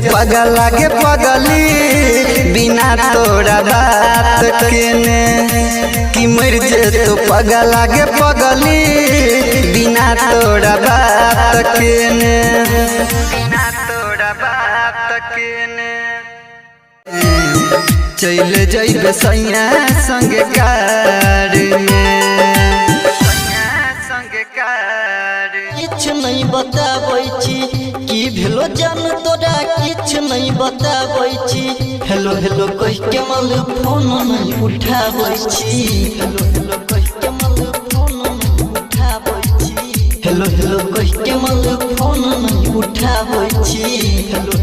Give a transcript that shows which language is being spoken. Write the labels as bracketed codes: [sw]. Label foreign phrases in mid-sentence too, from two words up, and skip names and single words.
[mai] पगला के पगली बिना तोरा बात के ने कि मर जतु पगला के पगली बिना तोरा बात के ने बिना तोरा बात के ने चल जइबे सैया संग कार में किछ नहीं बताबै छी की भेलो जान तोरा किछ नहीं बताबै छी [en] hello hello [mai] कह के मल फोन नहीं उठाबै छी [en] hello hello [mai] कह के मल फोन नहीं उठाबै छी [en] hello hello [mai] कह के मल फोन नहीं उठाबै छी हेलो